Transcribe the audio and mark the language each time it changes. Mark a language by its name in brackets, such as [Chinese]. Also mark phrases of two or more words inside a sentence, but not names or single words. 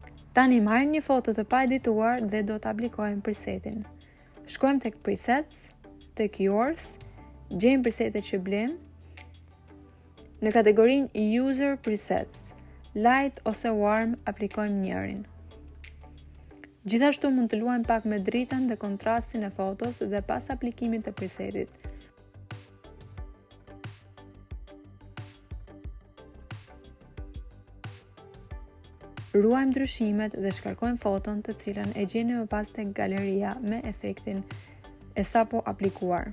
[Albanian] Tani marrim një foto të pa edituar dhe do të aplikojmë presetin. Shkojmë tek presets, tek yours, gjejmë presetet që blem. Në kategorinë [English] user presets, [Albanian] light ose warm aplikojmë njërin. Gjithashtu mund të luajmë pak me dritën dhe kontrastin e fotos dhe pas aplikimit të presetit. Ruajmë ndryshimet dhe shkarkojmë foton të cilën e gjeni më pas tek galeria me efektin e sapo aplikuar.